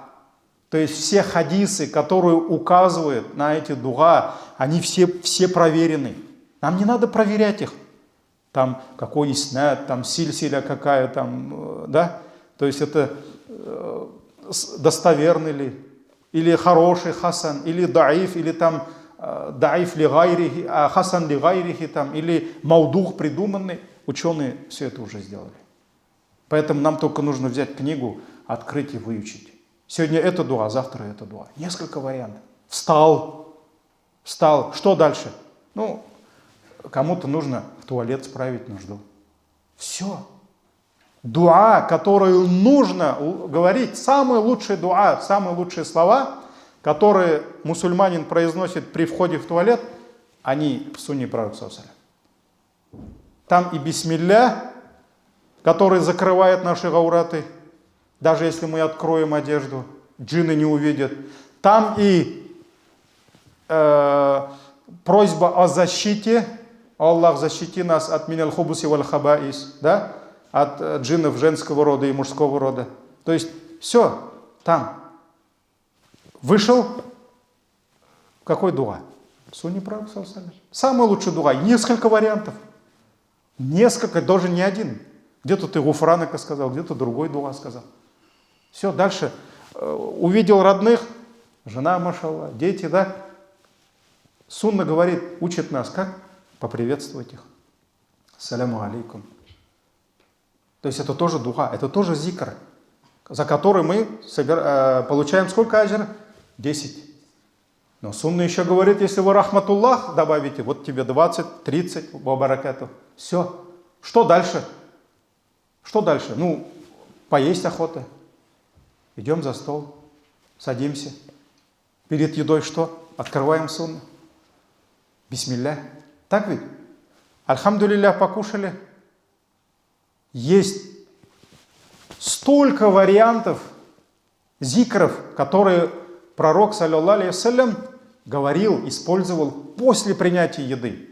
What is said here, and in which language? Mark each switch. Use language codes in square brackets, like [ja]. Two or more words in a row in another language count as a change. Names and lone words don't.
[ru] То есть все хадисы, которые указывают на эти дуа, они все проверены. Нам не надо проверять их. Там какой иснад, там сильсиля какая там, да? То есть это достоверный ли, или хороший хасан, или даиф, или там [ar] ضعيف لغيره, حسن لغيره, [ru] там, или маудух придуманный. Ученые все это уже сделали. Поэтому нам только нужно взять книгу, открыть и выучить. Сегодня это дуа, завтра это дуа. Несколько вариантов. Встал. Что дальше? Ну, кому-то нужно в туалет справить нужду. Все. Дуа, которую нужно говорить, самые лучшие дуа, самые лучшие слова, которые мусульманин произносит при входе в туалет, они в сунне пророка [ar] صلى الله عليه وسلم. [ru] Там и бисмилля, который закрывает наши гаураты, даже если мы откроем одежду, джинны не увидят. Там и просьба о защите. Аллах, защити нас от [ar] من الخبث والخبائث, [ru] да? От джиннов женского рода и мужского рода. То есть все там. Вышел, какой дуа? Сунни пророк [ar] صلى الله عليه وسلم. [ru] Самый лучший дуа. Несколько вариантов. Несколько, даже не один. Где-то ты гуфранака сказал, где-то другой дуа сказал. Все, дальше. Увидел родных, жена, машаллах, дети, да? Сунна говорит, учит нас, как поприветствовать их. [ar] السلام عليكم. [ru] То есть это тоже дуа, это тоже зикр, за который мы получаем сколько аджра? 10. Но сунна еще говорит, если вы рахматуллах добавите, вот тебе 20, 30, [ar] وبركاته. [ru] Все. Что дальше? Что дальше? Ну, поесть охота. Идем за стол, садимся. Перед едой что? Открываем сунну. Бисмилля. Так ведь? Альхамдулилля, покушали. Есть столько вариантов зикров, которые пророк, [ar] صلى الله عليه وسلم, [ru] говорил, использовал после принятия еды.